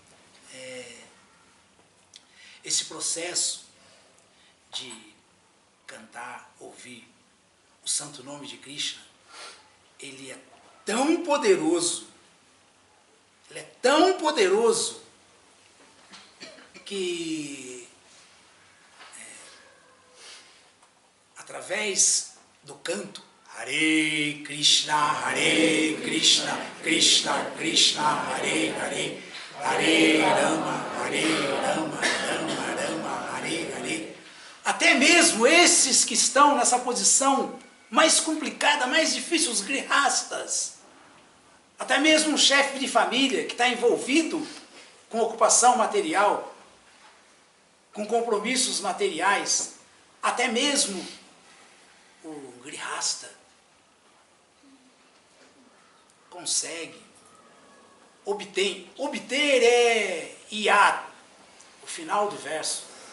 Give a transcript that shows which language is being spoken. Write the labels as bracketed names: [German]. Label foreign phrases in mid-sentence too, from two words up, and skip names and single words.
[Portuguese] Esse processo de cantar, ouvir o santo nome de Krishna, ele é tão poderoso, que através do canto, [Sanskrit] हरे कृष्ण, कृष्ण कृष्ण, हरे हरे, हरे राम, राम राम, हरे हरे. [Portuguese] Até mesmo esses que estão nessa posição mais complicada, mais difícil, os grihastas, até mesmo um chefe de família que está envolvido com ocupação material, com compromissos materiais, até mesmo o grihasta consegue, obter é iat, o final do verso,